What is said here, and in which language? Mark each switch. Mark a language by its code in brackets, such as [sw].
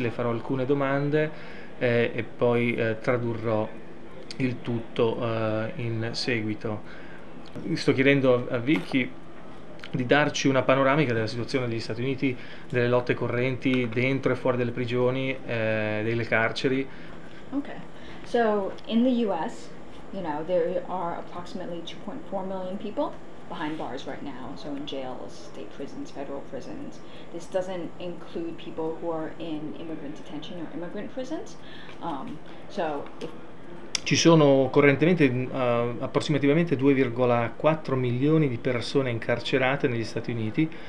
[it] Le farò alcune domande e poi tradurrò il tutto in seguito. Sto chiedendo a Vicky di darci una panoramica della situazione degli Stati Uniti, delle lotte correnti dentro e fuori delle prigioni, delle carceri. [en] Okay, so in the US, there are approximately 2.4 million people behind bars right now, so in jails, state prisons, federal prisons. This doesn't include people who are in immigrant detention or immigrant prisons. So if [it] Ci sono correntemente approssimativamente 2,4 milioni di persone incarcerate negli Stati Uniti.